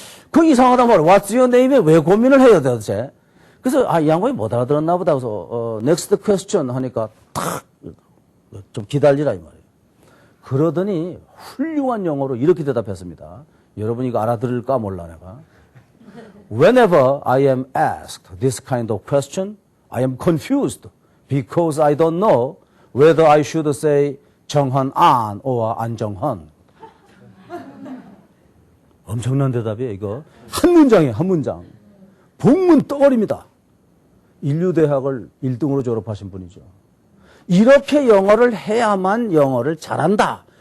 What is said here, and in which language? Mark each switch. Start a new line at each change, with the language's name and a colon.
Korean: 그 이상하단 말이에요.
English: What's your name
Korean: 에 왜 고민을 해요, 도대체? 그래서, 이 양반이 못 알아들었나 보다. 그래서,
English: next question
Korean: 하니까, 좀 기다리라, 이 말이에요. 그러더니, 훌륭한 영어로 이렇게 대답했습니다. 여러분 이거 알아들을까 몰라, 내가.
English: Whenever I am asked this kind of question, I am confused because I don't know whether I should say 정헌 안 or 안정헌.
Korean: 엄청난 대답이에요, 이거. 한 문장이에요, 한 문장. 복문 덩어리입니다. 인류대학을 1등으로 졸업하신 분이죠. 이렇게 영어를 해야만 영어를 잘한다.